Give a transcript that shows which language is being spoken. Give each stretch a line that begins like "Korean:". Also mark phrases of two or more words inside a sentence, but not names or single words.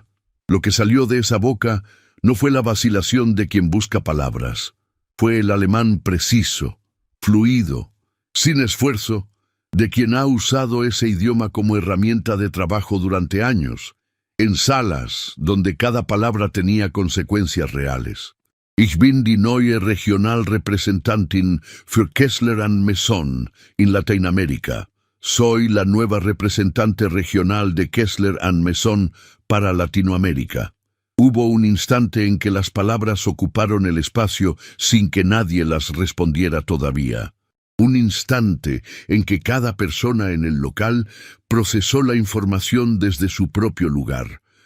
Spanish: Lo que salió de esa boca no fue la vacilación de quien busca palabras. Fue el alemán preciso, fluido, sin esfuerzo, de quien ha usado ese idioma como herramienta de trabajo durante años, en salas donde cada palabra tenía consecuencias reales.
German: Ich bin die neue Regionalrepräsentantin für Kessler & Mason in Latinoamérica.
Spanish: Soy la nueva representante regional de Kessler & Mason para Latinoamérica. Hubo un instante en que las palabras ocuparon el espacio sin que nadie las respondiera todavía. Un instante en que cada persona en el local procesó la información desde su propio lugar.